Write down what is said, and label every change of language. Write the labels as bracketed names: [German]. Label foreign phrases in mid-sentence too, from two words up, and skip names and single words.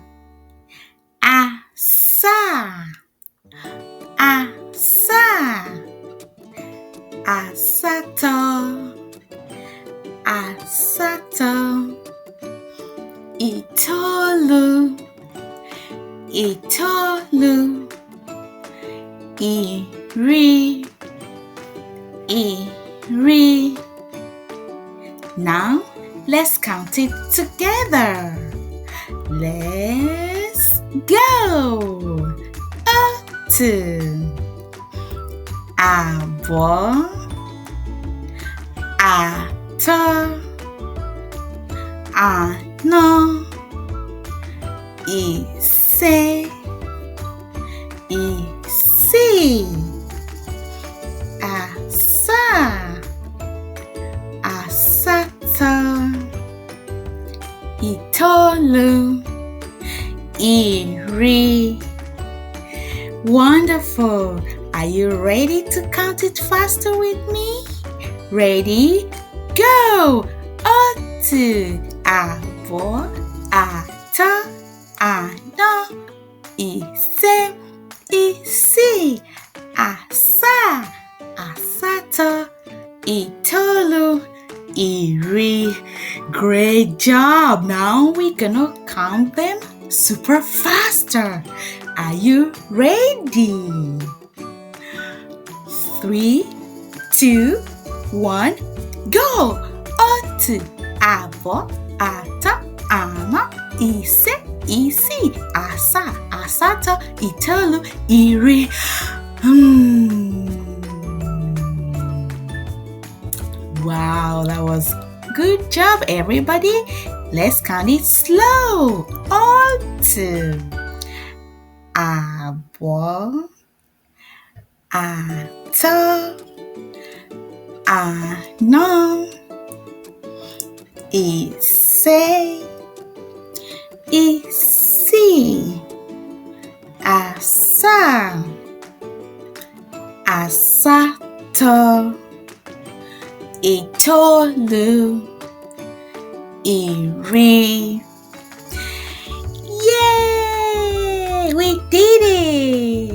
[Igbo] asaa, asaa, asatọ, asatọ, itoolu, itoolu, iri, iri. [English] Now, let's count it together. Let's go. [Igbo] Otu, abụọ, atọ, anọ, ise, isii, asaa, asatọ, itoolu, iri. [English] Wonderful! Are you ready to count it faster with me? Ready? Go! [Igbo] Otu, abụọ, atọ, anọ, ise, isii, asaa, asatọ, itoolu, iri. [English] Great job! Now we're gonna count them super faster. Are you ready? 3, 2, 1, go! [Igbo] Otu, abụọ, atọ, anọ, ise, isii, asaa, asatọ, itoolu, iri. [English] Wow, that was good job, everybody. Let's count it slow. [Igbo] Otu, abụọ, atọ, anọ, ise, isii, asaa, asatọ, itoolu, iri. [English] Yay! We did it!